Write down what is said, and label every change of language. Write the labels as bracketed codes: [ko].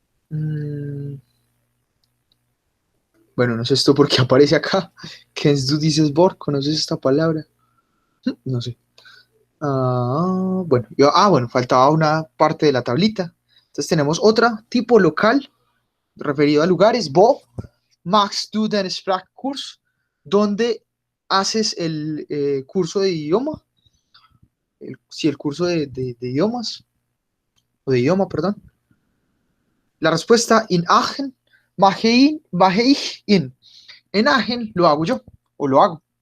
[es] Bueno, no sé esto por qué aparece acá. [de] Kennst du dieses Wort? [es] ¿Conoces esta palabra? No sé. Bueno, faltaba una parte de la tablita. Entonces tenemos otra, tipo local, referido a lugares. [de] Wo machst du den Sprachkurs? [es] ¿Dónde haces el curso de idioma? El curso de idiomas, o de idioma, perdón. La respuesta, [de] in Aachen, mache ich in. [es] En Aachen lo hago yo, o lo hago.